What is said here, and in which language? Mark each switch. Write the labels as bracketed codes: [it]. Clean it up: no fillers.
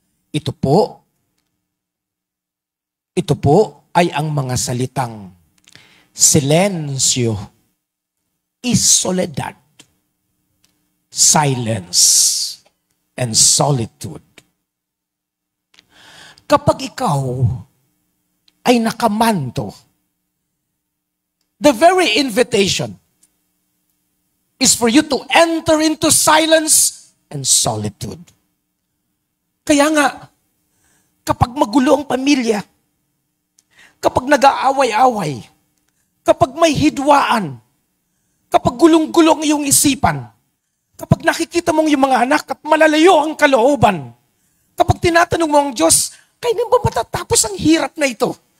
[tl] Ito po ay ang mga salitang [es] silencio y soledad, [en] silence and solitude. [tl] Kapag ikaw ay nakamanto, [en] the very invitation is for you to enter into silence and solitude. [tl] Kaya nga, kapag magulo ang pamilya, kapag nag-aaway-away, kapag may hidwaan, kapag gulong-gulong iyong isipan, kapag nakikita mong yung mga anak at malalayo ang kalooban, kapag tinatanong mo ang Diyos, kailan ba matatapos ang hirap na ito?